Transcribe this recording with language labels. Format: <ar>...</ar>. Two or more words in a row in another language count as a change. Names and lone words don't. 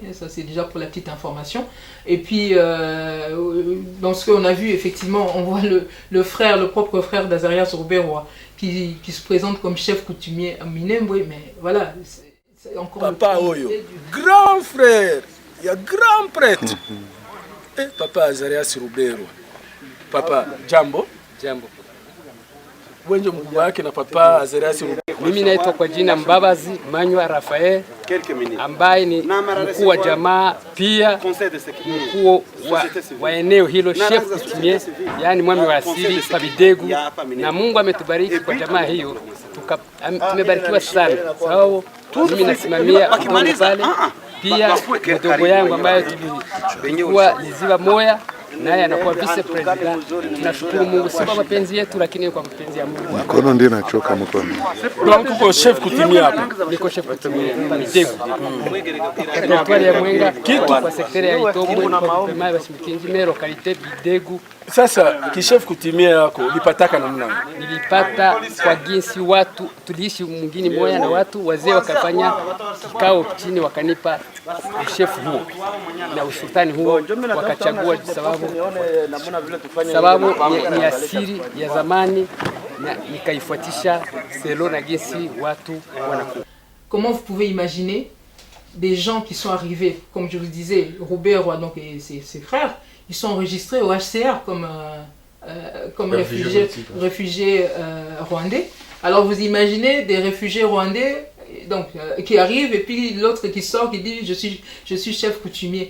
<fr>Et ça c'est déjà pour la petite information. Et puis dans ce qu'on a vu, effectivement, on voit le propre frère d'Azarias Ruberwa qui se présente comme chef coutumier à Minembwe. Mais voilà, c'est encore Papa Oyo, grand frère, il y a grand prêtre. Papa Azarias Ruberwa. Papa Jambo. Jambo.</fr> <sw>Wenje mkubwa wake na Papa Azarias Ruberwa. Mimi naitwa kwa jina Mbabazi Manywa Rafael, ambaye ni mkuu wa jamaa pia mkuu wa eneo hilo,</sw> <fr>chef coutumier,</fr> <sw>yani mwami wa asili Pabidegu, na Mungu ametubariki kwa jamaa hiyo, tumebarikiwa sana. Sababu mimi nasimamia mkono pale, pia mdogo yangu ambaye tulikuwa Liziba Moya naye anakuwa</sw> <en>vice president.</en> <sw>Tunashukuru Mungu, si kwa mapenzi yetu lakini kwa mapenzi ya Mungu. Mkono ndio nachoka mkono. Donc uko</sw> <fr>chef coutumier</fr> <sw>hapa. Niko</sw> <fr>chef coutumier</fr> <sw>Midegu. Territoire ya Mwenga kitu kwa sekteri ya Itombwe kwa pema ya Shimikinjime localité Bidegu. Sasa kishef coutumier yako ulipataka namna gani? Nilipata kwa jinsi watu tuliishi mwingine moja na watu wazee wakafanya kikao chini wakanipa chef huo na usultani huo wakachagua sababu ni asiri ya zamani na nikaifuatisha selo na jinsi watu wanakuwa.</sw> <fr>Comment vous pouvez imaginer des gens qui sont arrivés, comme je vous disais, Robert Roy donc, et ses frères, ils sont enregistrés au HCR comme réfugiés rwandais. Alors vous imaginez des réfugiés rwandais donc, qui arrivent et puis l'autre qui sort qui dit je suis chef coutumier.</fr>